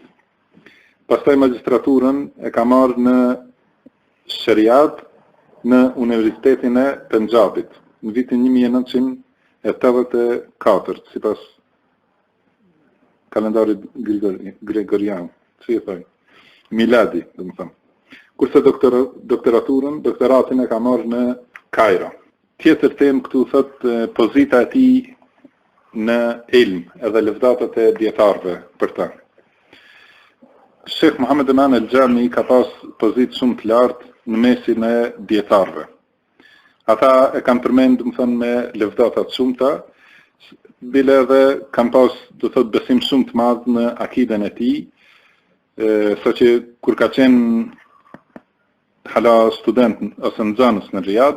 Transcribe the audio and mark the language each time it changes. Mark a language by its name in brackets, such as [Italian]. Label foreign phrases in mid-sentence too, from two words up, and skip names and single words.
[Albanian] Pastaj magjistraturën e ka marrë në Shariat në Universitetin e Punjabit në vitin 1984, sipas kalendarit gregorian, si e thoj, miladi, do të them. Kurse doktoratin e ka marrë në Kairo. Tjetër temë këtu thot pozita e tij në ilm, edhe lëvdatat e dietarëve për ta. Sheikh Muhammad Eman al-Jami ka pas pozitë shumë të lartë në mesin e dietarëve. Ata e kanë përmend, do të thënë, me lëvdata të shumta, bile edhe kanë pas, do thot, besim shumë të madh në akiden e tij, saqë kur ka qenë hala student ose nxënës në Riyadh,